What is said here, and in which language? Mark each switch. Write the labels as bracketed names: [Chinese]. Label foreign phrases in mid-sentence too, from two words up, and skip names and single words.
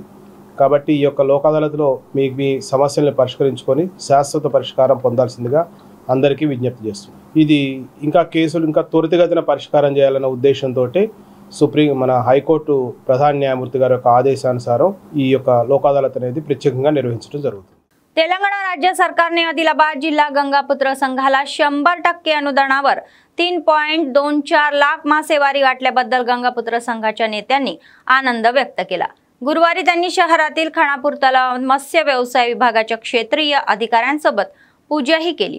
[Telugu] కాబట్టి ఈ యొక్క లోక్ అదాలత్లో మీ సమస్యలను పరిష్కరించుకొని శాశ్వత పరిష్కారం పొందాల్సిందిగా అందరికీ విజ్ఞప్తి చేస్తుంది. ఇది ఇంకా కేసులు ఇంకా త్వరితగతిన పరిష్కారం చేయాలన్న ఉద్దేశంతో మన హైకోర్టు ప్రధాన న్యాయమూర్తి గారి యొక్క ఆదేశానుసారం ఈ యొక్క లోక్ అదాలత్ అనేది ప్రత్యేకంగా నిర్వహించడం జరుగుతుంది. [Marathi] तेलंगणा राज्य सरकारने आदिलाबाद जिल्हा गंगापुत्र संघाला 100% अनुदानावर 3.24 लाख मासेमारी वाटल्याबद्दल गंगापुत्र संघाच्या नेत्यांनी आनंद व्यक्त केला. गुरुवारी त्यांनी शहरातील खानापूर तलाव मत्स्य व्यवसाय विभागाच्या क्षेत्रीय अधिकाऱ्यांसोबत पूजाही केली.